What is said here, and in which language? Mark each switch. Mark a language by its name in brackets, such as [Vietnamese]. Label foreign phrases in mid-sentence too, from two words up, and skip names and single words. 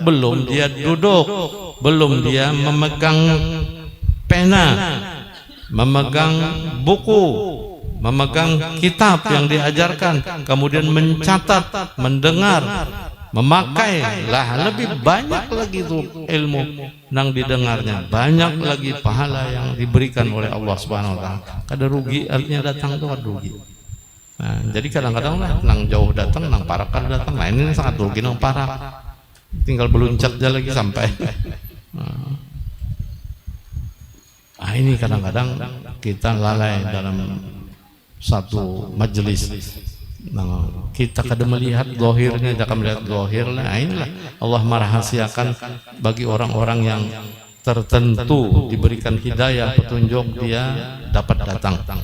[Indonesian] Belum dia duduk, belum dia memegang pena, memegang buku, memegang kitab yang diajarkan, kemudian mencatat, mendengar, memakai. Lah lebih banyak lagi itu ilmu yang didengarnya, banyak lagi pahala yang diberikan oleh Allah Subhanahu wa taala. [Banjar] Kada rugi, [Indonesian] artinya datang itu [Banjar] kada rugi. [Indonesian] Nah, jadi kadang-kadang lah nang jauh datang, [Banjar] nang parak kada datang. [Indonesian] Nah, ini sangat rugi [Banjar] nang parak. Tinggal beluncat aja lagi sampai. [Indonesian] Nah, ini kadang-kadang kita lalai dalam satu majelis. Nah, kita kadang melihat zahirnya, jangan melihat zahirnya. Nah, inilah Allah merahasiakan bagi orang-orang yang tertentu diberikan hidayah, petunjuk, dia dapat datang.